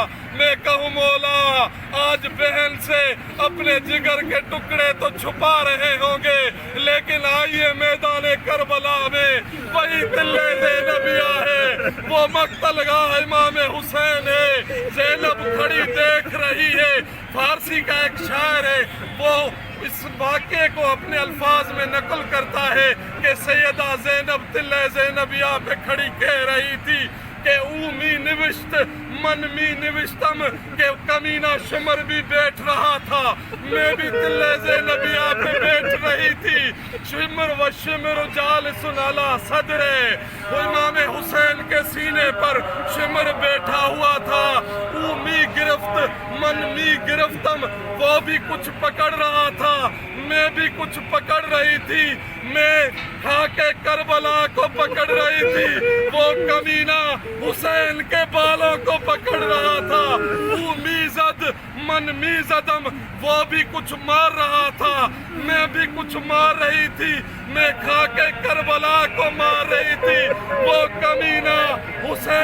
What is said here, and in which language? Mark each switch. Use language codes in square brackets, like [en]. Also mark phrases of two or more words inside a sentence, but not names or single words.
[ur] میں کہوں مولا آج بہن سے اپنے جگر کے ٹکڑے تو چھپا رہے ہوں گے، لیکن آئیے میدان کربلا میں وہی تلے زینبیہ ہے، وہ مقتل گاہ امام حسین ہے. زینب کھڑی دیکھ رہی ہے. فارسی کا ایک شاعر ہے، وہ اس واقعے کو اپنے الفاظ میں نقل کرتا ہے کہ سیدہ زینب تلے زینبیہ پہ کھڑی کہہ رہی تھی کہ [fa] او می نوشت من می نوشتم، [ur] کہ کمینہ شمر بھی بیٹھ رہا تھا، میں بھی تلے زینبیہ پہ بیٹھ رہی تھی. [ar] شمر و شمر جالس علی صدرے، [ur] وہ امام حسین کے سینے پر شمر بیٹھا ہوا تھا. [fa] او می گرفت من می گرفتم، [ur] وہ بھی کچھ پکڑ رہا تھا، میں بھی کچھ پکڑ رہی تھی. میں خاک کربلا کو پکڑ رہی تھی، وہ کمینہ حسین کے بالوں کو پکڑ رہا تھا. [fa] او میزد من میزدم، [ur] وہ بھی کچھ مار رہا تھا، میں بھی کچھ مار رہی تھی. میں خاک کربلا کو مار رہی تھی، وہ کمینہ